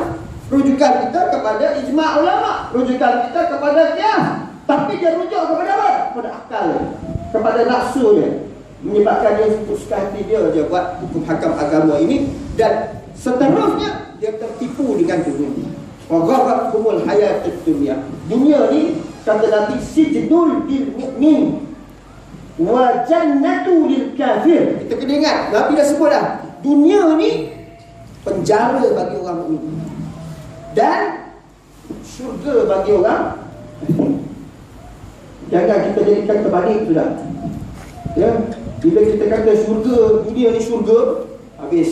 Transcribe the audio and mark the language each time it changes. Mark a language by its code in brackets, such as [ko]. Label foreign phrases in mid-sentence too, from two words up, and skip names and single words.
[ms] Rujukan kita kepada ijma' ulama, rujukan kita kepada qiyas. Tapi dia rujuk kepada apa? Kepada akal, kepada nafsu dia. Menyebabkan dia suka hati dia buat hukum hakam agama ini. Dan seterusnya dia tertipu dengan dunia. [ar] وغرتكم الحياة الدنيا. [ms] Dunia ni kata Nabi [ar] سجن للمؤمن وجنة للكافر. [ms] Kita kena ingat, Nabi dah sebut dah, dunia ni penjara bagi orang mukmin dan syurga bagi orang. Jangan kita jadikan terbalik sudah. Ya, bila kita kata syurga, dunia ni syurga, habis.